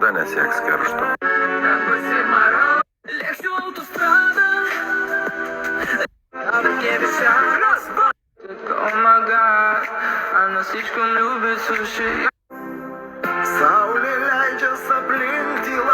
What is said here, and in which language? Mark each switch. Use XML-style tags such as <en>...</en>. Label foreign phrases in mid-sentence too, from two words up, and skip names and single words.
<lt>pasieks keršto. Lėksiu autostradą.</lt> <en>Oh my god,</en> <ru>она слишком любит суши.</ru> <lt>Saulė leidžias aplink tyla.</lt>